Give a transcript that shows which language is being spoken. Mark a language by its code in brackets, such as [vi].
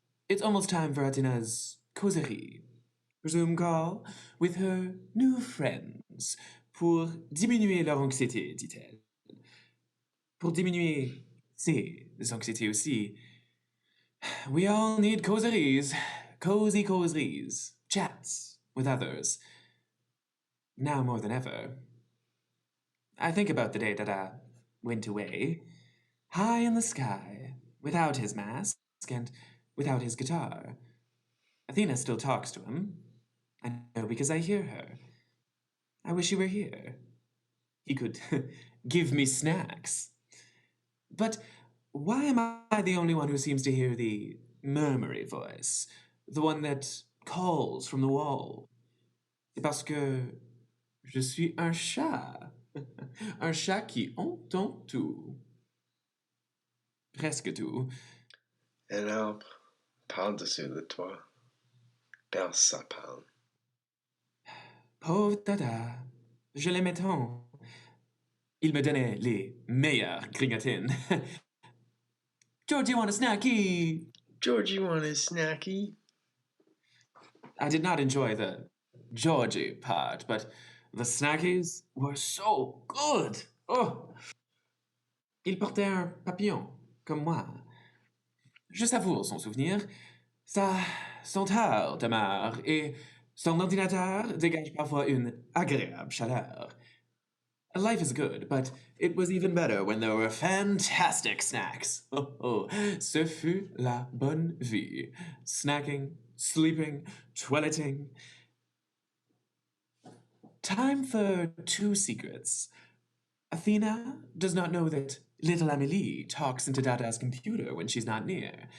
[en] It's almost time for Atina's causerie. Zoom call with her new friends [fr] pour diminuer leur anxiété, dit-elle. Pour diminuer ses anxiétés aussi. [en] We all need causeries, cozy causeries, chats with others. Now more than ever. I think about the day that I went away, high in the sky, without his mask and without his guitar. Athena still talks to him. I know because I hear her. I wish he were here. He could give me snacks. But why am I the only one who seems to hear the murmury voice, the one that calls from the wall? [fr] C'est parce que je suis un chat. Un chat qui entend tout. Presque tout. Un arbre par-dessus le toit. Bel sapin. Pauvre Dada, je l'aimais tant. Il me donnait les meilleures grignotines. [en] George, you want a snacky? George, you want a snacky? I did not enjoy the Georgie part, but the snackies were so good. Oh! [fr] Il portait un papillon, comme moi. Je savoure son souvenir. Sa senteur demeure et son ordinateur dégage parfois une agréable chaleur. [en] Life is good, but it was even better when there were fantastic snacks. [fr] Oh, ce fut la bonne vie. [en] Snacking, sleeping, toileting. Time for 2 secrets. Athena does not know that little Amélie talks into Dada's computer when she's not near.